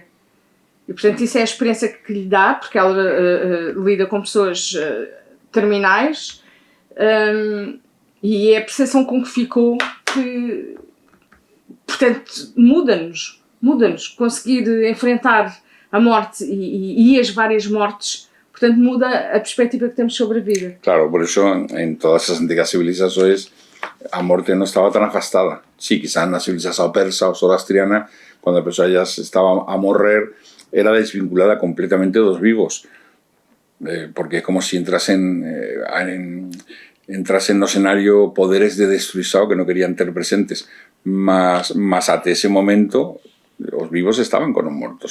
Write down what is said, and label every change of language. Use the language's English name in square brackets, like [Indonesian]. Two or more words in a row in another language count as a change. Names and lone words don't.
[Portuguese] E, portanto, isso é a experiência que lhe dá, porque ela lida com pessoas terminais, e é a percepção com que ficou que, portanto, muda-nos. Conseguir enfrentar a morte e as várias mortes, portanto, muda a perspectiva que temos sobre a vida. [Galician] Claro, por eso en todas as antigas civilizações a morte non estaba tan afastada. Sí, quizás na civilización persa ou zoroastriana, cuando a persoa ya estaba a morrer, era desvinculada completamente dos vivos. Porque é como si entrasen no escenario poderes de destruição que non querían ter presentes, mas até ese momento os vivos estaban con os mortos.